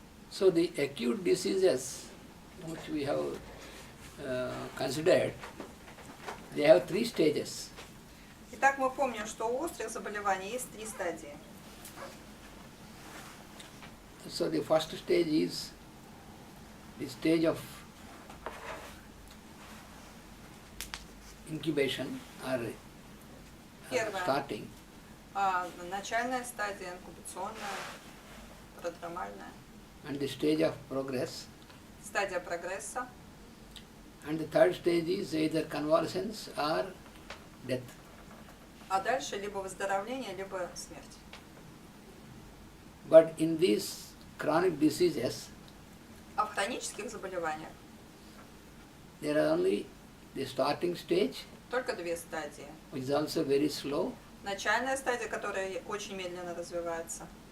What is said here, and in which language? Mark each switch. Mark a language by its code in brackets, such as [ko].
[en] So the acute diseases which we have considered, they have 3 stages. [ru] Итак, мы помним, что у острых заболеваний есть 3 стадии. [en] So the first stage is the stage of incubation or [ru] Первое. [en] starting, [ru] Начальная стадия, инкубационная, продромальная. [en] and the stage of progress, [ru] Стадия прогресса. [en] and the third stage is either convalescence or death. [ru] А дальше либо выздоровление, либо смерть. [en] But in these chronic diseases, [ru] А в хронических заболеваниях [en] there are only the starting stage, [ru] только 2 стадии. [en] which is also very slow, [ru] Начальная стадия, которая очень медленно развивается.